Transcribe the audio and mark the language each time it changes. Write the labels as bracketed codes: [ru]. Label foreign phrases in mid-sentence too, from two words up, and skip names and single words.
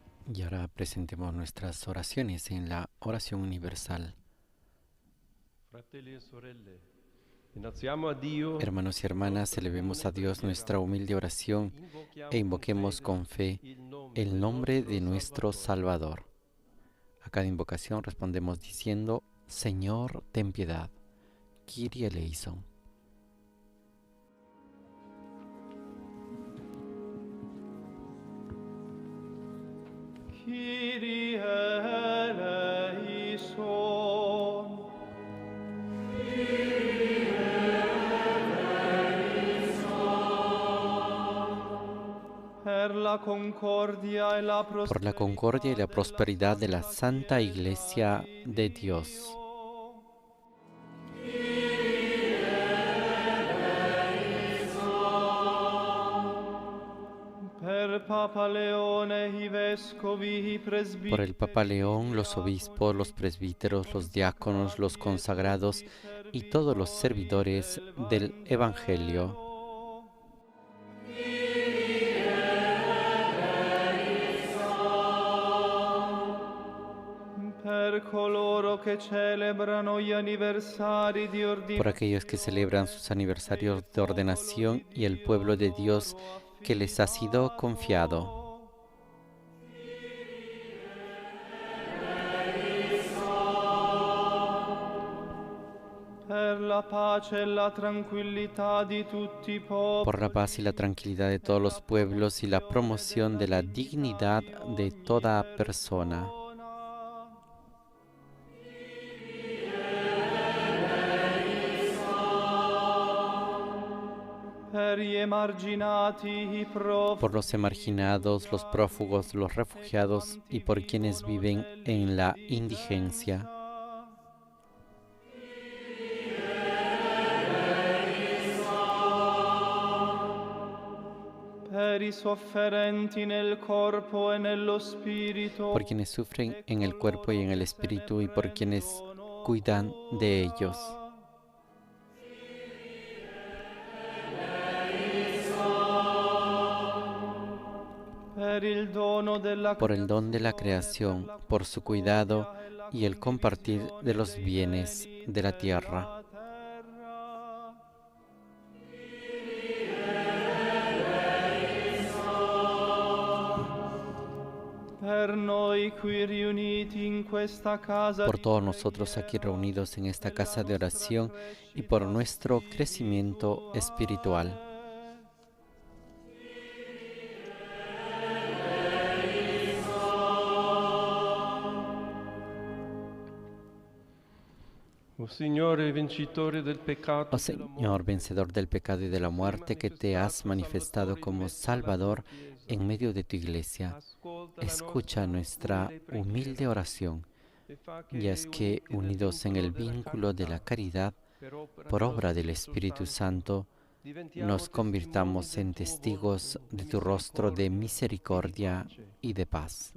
[es] Y ahora presentemos nuestras oraciones en la oración universal. [it] Fratelli e sorelle, innalziamo a Dio [es] Hermanos y hermanas, elevemos a Dios nuestra humilde oración e invoquemos con fe el nombre de nuestro Salvador. A cada invocación respondemos diciendo: Señor, ten piedad. [el] Κύριε ἐλέησον. Κύριε ἐλέησον. [it] Per la concordia [es] y la Por la concordia y la prosperidad de la Santa Iglesia de Dios. [it] Per Papa Leone, i vescovi, i presbiteri. [es] Por el Papa León, los obispos, los presbíteros, los diáconos, los consagrados y todos los servidores del Evangelio. [it] Per coloro che celebrano gli anniversari di [es] Por [it] ordinazione. [es] aquellos que celebran sus aniversarios de ordenación y el pueblo de Dios que les ha sido confiado. [it] Per la pace e la tranquillità di tutti i popoli. [es] Por la paz y la tranquilidad de todos los pueblos y la promoción de la dignidad de toda persona. [it] Per gli emarginati, i profughi. [es] Por los emarginados, los prófugos, los refugiados y por quienes viven en la indigencia. [it] Per i sofferenti nel corpo e nello spirito. [es] Por quienes sufren en el cuerpo y en el espíritu y por quienes cuidan de ellos. [it] Per il dono della [es] Por el don de la creación, por su cuidado y el compartir de los bienes de la tierra. [it] Per noi qui riuniti in questa casa [es] Por todos nosotros aquí reunidos en esta casa de oración y por nuestro crecimiento espiritual. [it] O Signore vincitore del peccato, [es] Oh Señor, vencedor del pecado y de la muerte, que te has manifestado como Salvador en medio de tu iglesia, escucha nuestra humilde oración y haz que, unidos en el vínculo de la caridad, por obra del Espíritu Santo, nos convirtamos en testigos de tu rostro de misericordia y de paz.